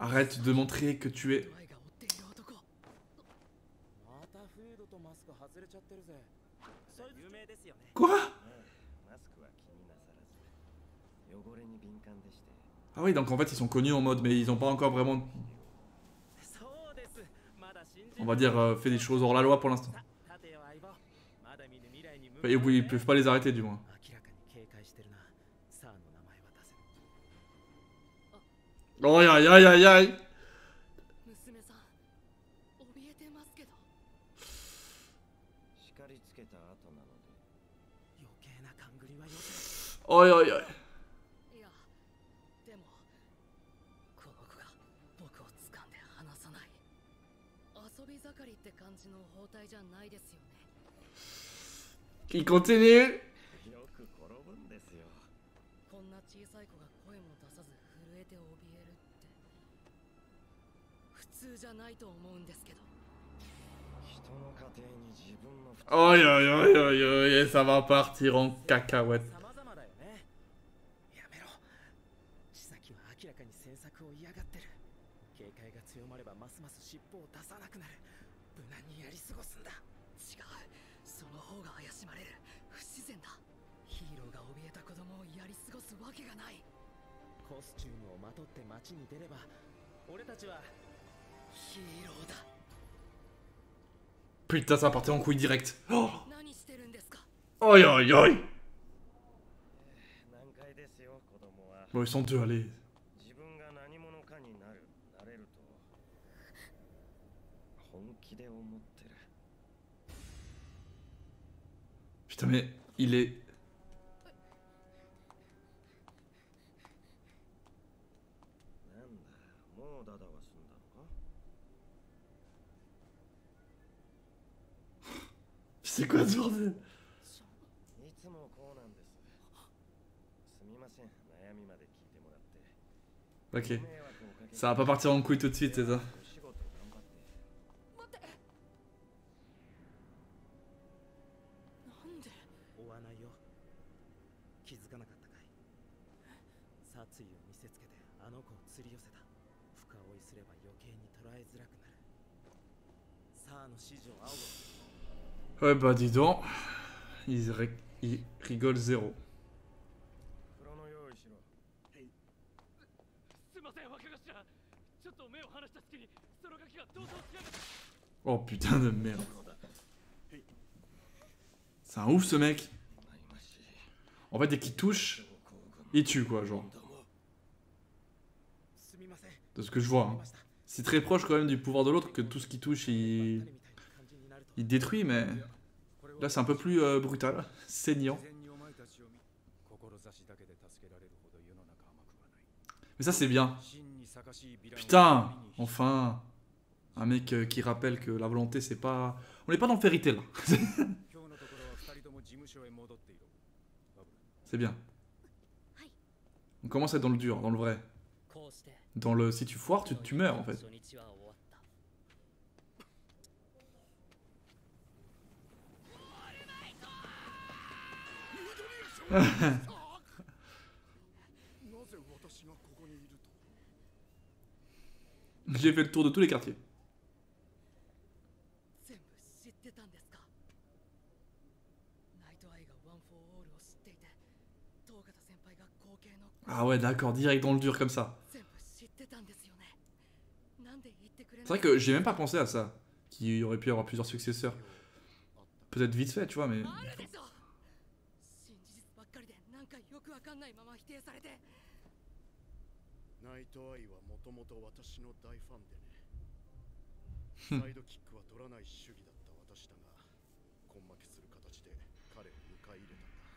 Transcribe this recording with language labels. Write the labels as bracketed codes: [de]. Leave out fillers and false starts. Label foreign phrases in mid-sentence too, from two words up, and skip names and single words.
[fr] Arrête de montrer que tu es... [ja] ドライが追っている男。またフードとマスク外れちゃってるぜ。それ有名ですよね。 [fr] Quoi? [ja] マスクは気になさらず。汚れに敏感でして。 [fr] Ah oui, donc en fait, ils sont connus en mode, mais ils ont pas encore vraiment, [ja] そうです。まだ信じ [fr] on va dire, fait des choses hors la loi pour l'instant. [ja] 立てよ相棒。まだ見ぬ未来に向 [fr] Et oui, ils peuvent pas les arrêter, du moins. [ja] 明らかに警戒してるな。サーの名前は出せ。 [fr] Oh, aïe, aïe, aïe, aïe. [ja] 娘さん、怯えてますけど。叱りつけた後なので。余計な勘繰りはよせ。 [fr] Aïe, aïe, aïe. [ja] いや、でもこの子が僕を掴んで離さない。遊び盛りって感じの包帯じゃないですよね。 [fr] Il continue. [ja] よく転ぶんですよ。こんな小さい子が声も出さず震えて怯えるって普通じゃないと思うんですけど。人の家庭に自分の負 [fr] Aïe, aïe, aïe, aïe, aïe, et ça va partir en cacahuète. [ja] 様々だよね。やめろ。千崎は明らかに詮索を嫌がってる。警戒が強まればますます尻尾を出さなくなる。無難にやり過ごすんだ。違う、その方が怪しまれる。不自然だ。ヒーローが怯えた子供をやり過ごすわけがない。コスチュームをまとって街に出れば、俺たちはヒーローだ。 [fr] Putain, ça va partir en couille direct. Oh, [ja] 何してるんですか。 [fr] aïe, aïe, aïe. [ja] 難解ですよ、子供は。 [fr] Bon, ils sont deux, allez. [ja] 自分が何者かになれると本気で思ってる。 [fr] Putain, mais il est... [ja] なんだ、もうダダは済んだのか。 [fr] C'est quoi ce bordel? [ja] いつもこうなんです。すみません、悩みまで聞いてもらって。 [fr] Ok. [ja] 迷惑をかけて [fr] Ça va pas partir en couille tout de suite, c'est ça? [ja] お仕事頑張って。待って。なんで。追わないよ。気づかなかったかい。殺意を見せつけてあの子を釣り寄せた。深追いすれば余計に捉えづらくなる。サーの指示を仰ぐ。 [fr] Ouais, bah dis donc. Ils rigolent zéro. [ja] 風呂の用意しろ。すいません、若頭。ちょっと目を離した隙にそのガキが逃走しやがった。 [fr] Oh putain de merde. C'est un ouf ce mec. En fait, dès qu'il touche, il tue quoi, genre. [ja] すみません。 [fr] De ce que je vois. Hein. C'est très proche quand même du pouvoir de l'autre que tout ce qui touche, il détruit, mais là c'est un peu plus brutal, saignant. [ja] 自然にお前たちを見志だけで助けられるほど世の中甘くはない。 [fr] Mais ça c'est bien. [ja] 真に逆しいヴィランを [fr] Putain, [ja] 見に [fr] enfin, un mec qui rappelle que la volonté c'est pas... On n'est pas dans Fairy Tail là. [ja] 今日のところは二人とも事務所へ戻っていろ。バブル [fr] C'est bien. Aïe. On commence à être dans le dur, dans le vrai. [ja] こうして。 [fr] Dans le si tu foires, tu meurs en fait. [ja] 初日は終わった。 [fr] J'ai fait le tour de tous les quartiers. [ja] 全部知ってたんですか。ナイトアイがワン・フォー・オールを知っていて、東方先輩が後継の [fr] Ah ouais, d'accord, direct dans le dur comme ça. [ja] 全部知ってたんですよね。なんで言ってくれない。 [fr] C'est vrai que j'ai même pas pensé à ça. Qu'il aurait pu y avoir plusieurs successeurs. Peut-être vite fait, tu vois, mais. [ja] あるでしょ。真実ばっかりでなんかよくわかんないまま否定されて。ナイトアイはもともと私の大ファンでね。サイドキックは取らない主義だった私だが、根負けする形で彼を迎え入れたんだ。